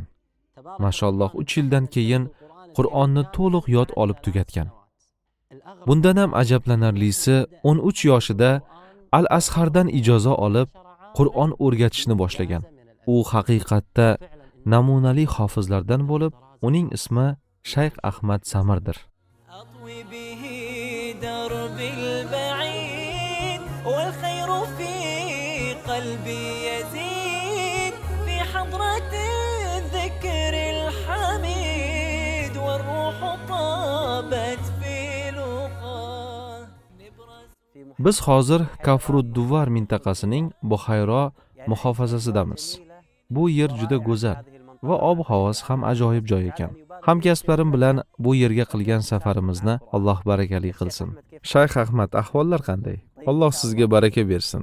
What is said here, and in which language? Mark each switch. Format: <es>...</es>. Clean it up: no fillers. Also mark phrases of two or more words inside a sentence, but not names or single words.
<uz>Mashalloh 3 yildan keyin Qur'onni to'liq yod olib tugatgan. Bundan ham ajablanarlisi 13 yoshida Al-Azhardan ijoza olib Qur'on o'rgatishni boshlagan. U haqiqatda namunali hofizlardan bo'lib, uning ismi Shayx Ahmad Samirdir.</uz> <ar>قلبي يزيد في حضرة الذكر الحميد والروح طابت في لقاه.</ar> <uz>Biz hozir Kafrud-Duvar mintaqasining Buxayro muhofazasidamiz. Bu yer juda go'zal va ob-havosi ham ajoyib joy ekan. Hamkasblarim bilan bu yerga qilgan safarimizni Alloh barakali qilsin. Shayx Ahmad, ahvollar qanday? Alloh sizga baraka bersin.</uz>